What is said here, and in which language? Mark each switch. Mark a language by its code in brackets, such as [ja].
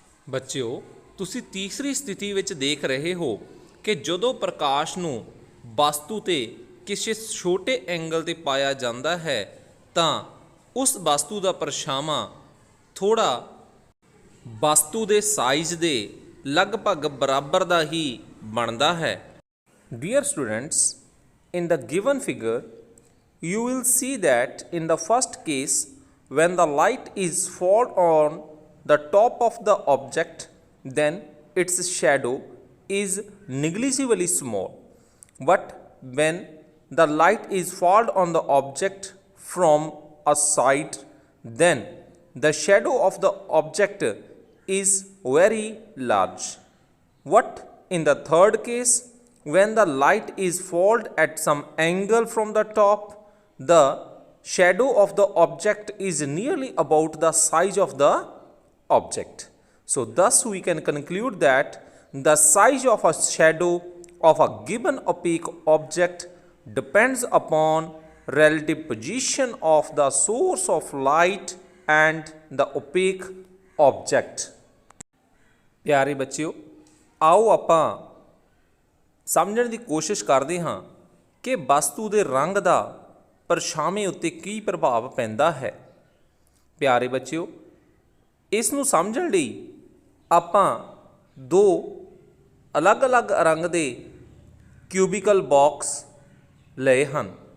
[pa] ਬੱਚਿਓ, ਤੁਸੀਂ ਤੀਸਰੀ ਸਥਿਤੀ ਵਿੱਚ ਦੇਖ ਰਹੇ ਹੋ ਕਿ ਜਦੋਂ ਪ੍ਰਕਾਸ਼ ਨੂੰ ਵਸਤੂ 'ਤੇ ਕਿਸੇ ਛੋਟੇ ਐਂਗਲ 'ਤੇ ਪਾਇਆ ਜਾਂਦਾ ਹੈ ਤਾਂ ਉਸ ਵਸਤੂ ਦਾ ਪਰਛਾਵਾਂ ਥੋੜ੍ਹਾ ਵਸਤੂ ਦੇ ਸਾਈਜ਼ ਦੇ ਲਗਭਗ ਬਰਾਬਰ ਦਾ ਹੀ ਬਣਦਾ ਹੈ। [en] Dear students, in the given figure, you will see that in the first case, when the light is fall on the top of the object, then its shadow is negligibly small. But when the light is fall on the object from a side, then the shadow of the object is very large. What in the third case, when the light is fall at some angle from the top, the shadow of the object is nearly about the size of the object. So thus we can conclude that the size of a shadow of a given opaque object depends upon relative position of the source of light and the opaque object. [pa] ਪਿਆਰੇ ਬੱਚਿਓ, ਆਓ ਆਪਾਂ ਸਮਝਣ ਦੀ ਕੋਸ਼ਿਸ਼ ਕਰਦੇ ਹਾਂ ਕਿ ਵਸਤੂ ਦੇ ਰੰਗ ਦਾ ਪਰਛਾਵੇਂ ਉੱਤੇ ਕੀ ਪ੍ਰਭਾਵ ਪੈਂਦਾ ਹੈ। ਪਿਆਰੇ ਬੱਚਿਓ, ਇਸ ਨੂੰ ਸਮਝਣ ਲਈ ਆਪਾਂ ਦੋ ਅਲੱਗ-ਅਲੱਗ ਰੰਗ ਦੇ ਕਿਊਬਿਕਲ ਬਾਕਸ ਲਏ ਹਨ।